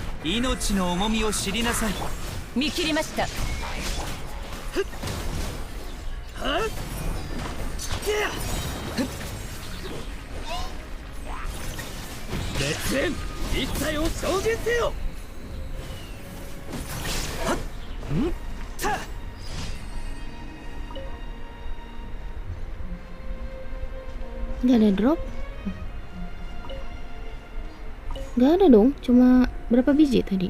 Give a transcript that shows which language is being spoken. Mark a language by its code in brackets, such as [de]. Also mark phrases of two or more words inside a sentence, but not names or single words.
[ja] 命の重みを知りなさい。見切りました。烈焰一切を証言せよ。 [id] Gak ada drop? Gak ada dong, cuma berapa biji tadi?